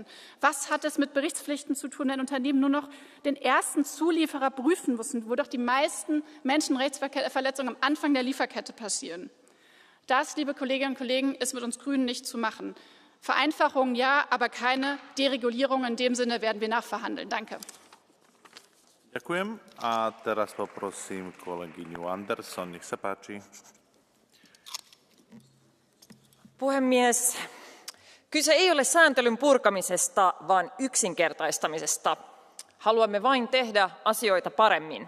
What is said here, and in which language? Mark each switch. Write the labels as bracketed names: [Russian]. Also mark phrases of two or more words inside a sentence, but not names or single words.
[German] Was hat es mit Berichtspflichten zu tun, wenn Unternehmen nur noch den ersten Zulieferer prüfen müssen, wo doch die meisten Menschenrechtsverletzungen am Anfang der Lieferkette passieren? Das, liebe Kolleginnen und Kollegen, ist mit uns Grünen nicht zu machen. Vereinfachung ja, aber keine Deregulierung. In dem Sinne werden wir nachverhandeln. Danke. [Slovak] Ďakujem. A teraz poprosím kolegyňu Andersson, nech sa páči. [Finnish] Puhemies, kyse ei ole sääntelyn purkamisesta, vaan yksinkertaistamisesta. Haluamme vain tehdä asioita paremmin.